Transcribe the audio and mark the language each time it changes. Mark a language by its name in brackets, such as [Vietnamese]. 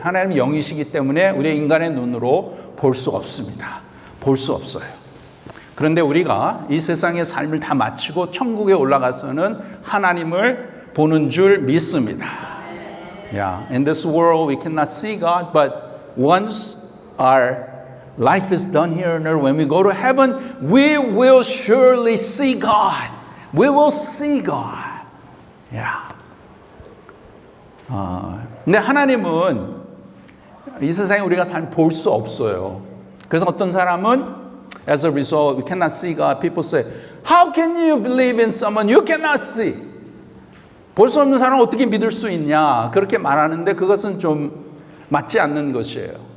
[Korean] 하나님 영이시기 때문에 우리 인간의 눈으로 볼 수 없습니다. 볼 수 없어요. 그런데 우리가 이 세상의 삶을 다 마치고 천국에 올라가서는 하나님을 보는 줄 믿습니다. [English] Yeah, in this world we cannot see God, but once our life is done here on earth, when we go to heaven, we will surely see God. We will see God. Yeah. [Korean] 근데 하나님은 이 세상에 우리가 삶 볼 수 없어요. 그래서 어떤 사람은 [English] as a result, we cannot see God. People say, how can you believe in someone you cannot see? [Korean] 볼 수 없는 사람을 어떻게 믿을 수 있냐? 그렇게 말하는데 그것은 좀 맞지 않는 것이에요.